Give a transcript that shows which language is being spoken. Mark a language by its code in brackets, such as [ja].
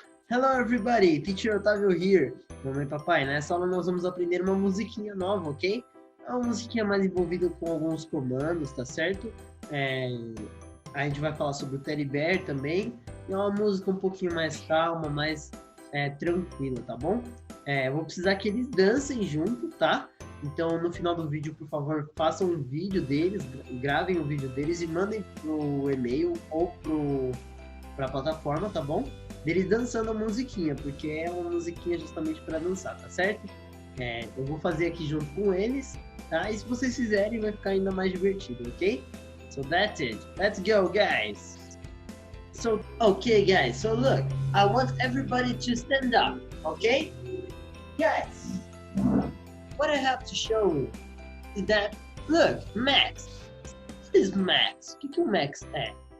[en] Hello everybody, Teacher Otávio here. [pt] Mamãe e papai, nessa aula nós vamos aprender uma musiquinha nova, ok? É uma musiquinha mais envolvida com alguns comandos, tá certo? A gente vai falar sobre o Teddy Bear também. É uma música um pouquinho mais calma, mais tranquila, tá bom? Eu vou precisar que eles dancem junto, tá? Então no final do vídeo, por favor, façam um vídeo deles, gravem o vídeo deles e mandem pro e-mail ou pra plataforma, tá bom? Deles dançando a musiquinha, porque é uma musiquinha justamente para dançar, tá certo? Eu vou fazer aqui junto com eles, tá? E se vocês fizerem, vai ficar ainda mais divertido, ok? [en] So that's it. Let's go, guys! So, okay, guys, so look, I want everybody to stand up, okay? Guys, what I have to show you is that, look, Max. What is Max? [pt] O que o Max é?